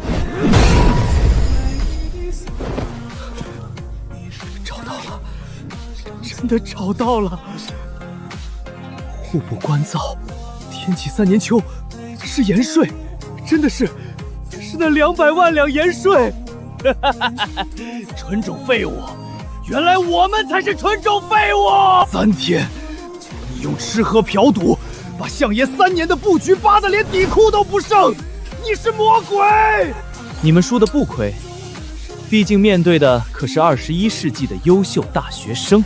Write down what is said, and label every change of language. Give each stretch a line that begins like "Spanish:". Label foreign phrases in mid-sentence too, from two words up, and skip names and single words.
Chinese: 找到了，真的找到了！户部官造，天啟3年秋，是鹽稅，真的是那200 萬兩鹽稅！纯種廢物，原來我們才是純種廢物！3天，你用吃喝嫖賭把相爺3年的布局扒得連底褲都不剩，你是魔鬼！你們輸的不虧，畢竟面對的可是21世紀的優秀大學生。